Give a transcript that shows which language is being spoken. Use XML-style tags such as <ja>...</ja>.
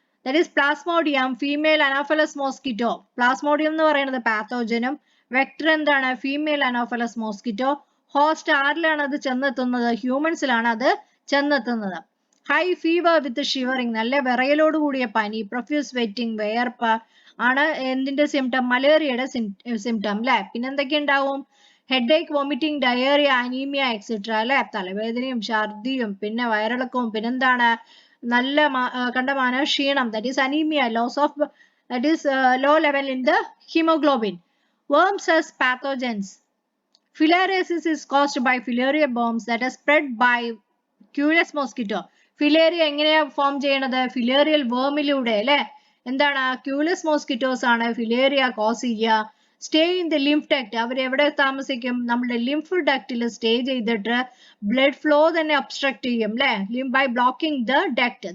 <en>That is Plasmodium, female Anopheles mosquito.</en> <ml>Plasmodium എന്ന് പറയുന്നത് പാത്തോജനും, vector എന്താണ്, ഫീമെയിൽ അനോഫലസ് മോസ്കിറ്റോ. ഹോസ്റ്റ് ആരിലാണ് അത് ചെന്നെത്തുന്നത്, ഹ്യൂമൻസിലാണ് അത് ചെന്നെത്തുന്നത്.</ml> <en>high fever with shivering,</en> <ml>നല്ല വിറയലോട് കൂടിയ പനി. പ്രൊഫ്യൂസ് വെറ്റിംഗ്, വേർപ്പ് ആണ് എന്തിന്റെ സിംറ്റം, മലേറിയയുടെ സിംറ്റം അല്ലെ. പിന്നെന്തൊക്കെ ഉണ്ടാവും, headache, vomiting, diarrhoea, anaemia etcetera അല്ലെ. തലവേദനയും ഛർദിയും പിന്നെ വയറിളക്കവും, പിന്നെന്താണ്, നല്ല കണ്ടമാന ക്ഷീണം,</ml> <en>That is anaemia, loss of that is low level in the hemoglobin. Worms as pathogens. Filariasis is caused by filaria worms that are spread by Culeus mosquito.</en> <ml>Filaria എങ്ങനെയാ form ചെയ്യണത്, ഫിലേറിയൽ വേമിലൂടെ അല്ലെ. എന്താണ്, ക്യൂലസ് മോസ്കിറ്റോസ് ആണ് ഫിലേറിയ cos ചെയ്യുക.</ml> <en>stay in the lymph duct,</en> <ml>അവർ എവിടെ താമസിക്കും, നമ്മുടെ lymph ഡക്റ്റിൽ stay ചെയ്തിട്ട് ബ്ലഡ് ഫ്ലോ തന്നെ ഒബ്സ്ട്രക്ട് ചെയ്യും അല്ലെ,</ml> <en>By blocking the duct.</en>